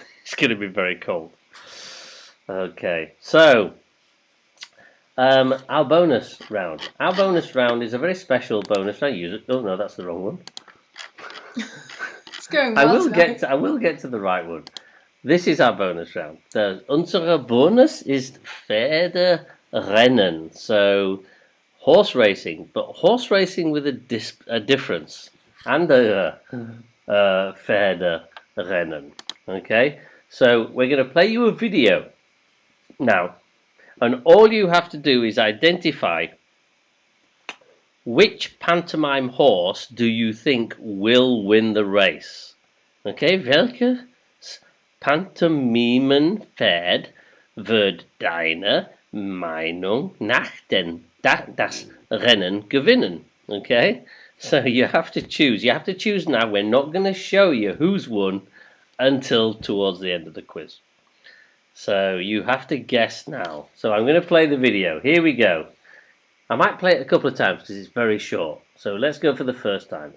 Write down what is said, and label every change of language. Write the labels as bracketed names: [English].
[English] It's going to be very cold. Okay, so our bonus round. Our bonus round is a very special bonus. I use it. Oh no, that's the wrong one. It's going well I will get to the right one. This is our bonus round. [German] Unsere Bonus ist Pferderennen. [English] So horse racing, but horse racing with a difference. [German] Andere Pferderennen. [English] Okay, so we're going to play you a video now, and all you have to do is identify which pantomime horse do you think will win the race. [German] Okay, welches Pantomimenpferd wird deiner Meinung nach das Rennen gewinnen? [English] Okay, so you have to choose. You have to choose now. We're not going to show you who's won until towards the end of the quiz. So you have to guess now. So I'm going to play the video. Here we go. I might play it a couple of times because it's very short. So let's go for the first time.